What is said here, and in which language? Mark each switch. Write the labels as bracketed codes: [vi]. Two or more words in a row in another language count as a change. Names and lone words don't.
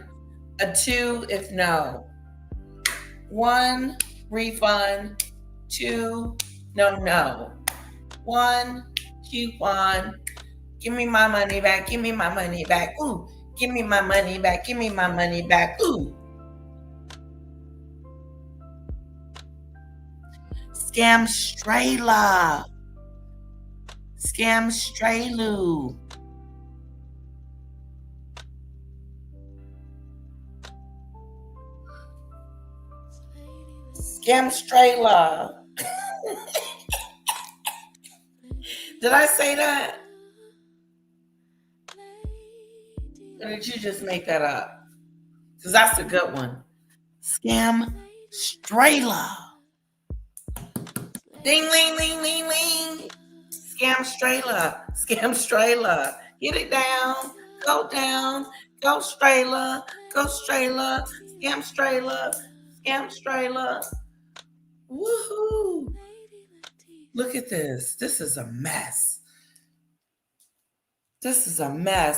[en] A 2 if no. 1 refund. 2 no. 1 coupon. Give me my money back. Give me my money back. Ooh. Give me my money back. Give me my money back. Ooh. Scam Strayla. Scam Straylu. Scam Strayla. Did I say that? Or did you just make that up? Because that's a good one. Scam Strayla. Ding, ling, ling, ling, ling. Scam Strayla. Scam Strayla. Get it down. Go down. Go Strayla. Go Strayla. Scam Strayla. Scam Strayla. Woohoo. Look at this. This is a mess. This is a mess.